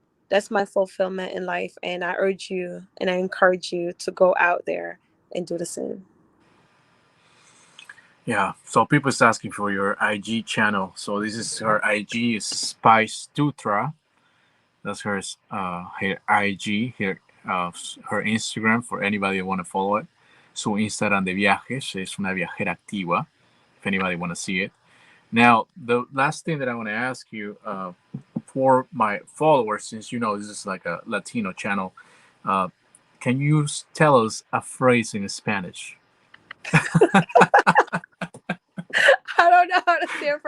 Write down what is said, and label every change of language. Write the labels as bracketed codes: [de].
[en] That's my fulfillment in life, and I urge you and I encourage you to go out there and do the same. Yeah. So people's asking for your IG channel. So this is her IG is Spice Dutra. That's her IG here, her Instagram for anybody that want to follow it. [es] Su Instagram de viajes es una viajera activa. [en] If anybody want to see it. Now, the last thing that I want to ask you, for my followers, since this is like a Latino channel, uh, can you tell us a phrase in Spanish? I don't know how to say it.